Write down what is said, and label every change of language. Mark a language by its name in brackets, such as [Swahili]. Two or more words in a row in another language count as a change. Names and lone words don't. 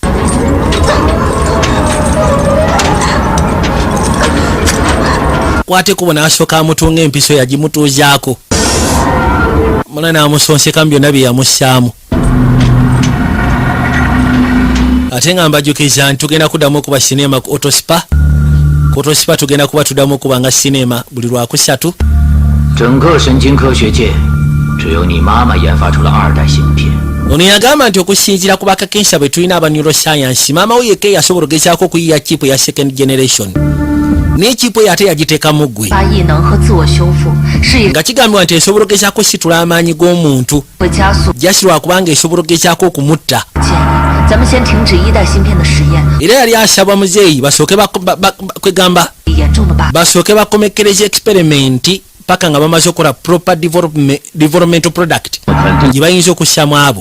[Ganda] Kwate kubo n'asooka amutunga empiso yagimutuuzaako. Mwana n'amusonseka mu byonna bye yamussaamu. Ate nga mbajjukiza nti tugenda kuddamu okuba sinema ku Otospa. Ku Otospa tugenda kuba tuddamu okuba nga sinema buli Lwakusatu. [Chinese] 整个神经科学界只有你妈妈研发出了2代芯片。 [Ganda] Ono yagamba nti okusinziira ku bakakensa bwe tulina aba neuroscience maama we yekka yasobola ogezaako okuyiya chipu ya [English] second generation. [Ganda] Ne chipu ate yagiteeka mu ggwe. Nga kigambibwa nti esobola ogezaako situla amaanyi g'omuntu. Jasi lwakubanga esobola ogezaako okumutta. Era yali asaba muzeeyi basooke kwegamba basooke bakomekereza experiment paka nga bamaze okukola [English] proper developmental product [Ganda] gye bayinza okussaamu abo.